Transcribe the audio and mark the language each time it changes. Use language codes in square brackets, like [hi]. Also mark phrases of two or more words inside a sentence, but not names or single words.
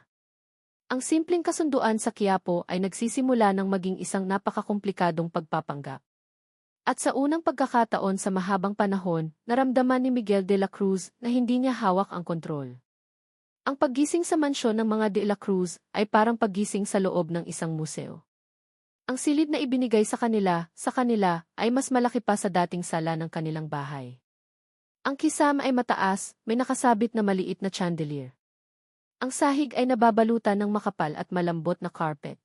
[tl] Ang simpleng kasunduan sa Quiapo ay nagsisimula ng maging isang napakakomplikadong pagpapanggap. At sa unang pagkakataon sa mahabang panahon, naramdaman ni Miguel de la Cruz na hindi niya hawak ang kontrol. Ang paggising sa mansyon ng mga de la Cruz ay parang paggising sa loob ng isang museo. Ang silid na ibinigay sa kanila, ay mas malaki pa sa dating sala ng kanilang bahay. Ang kisama ay mataas, may nakasabit na maliit na chandelier. Ang sahig ay nababalutan ng makapal at malambot na carpet.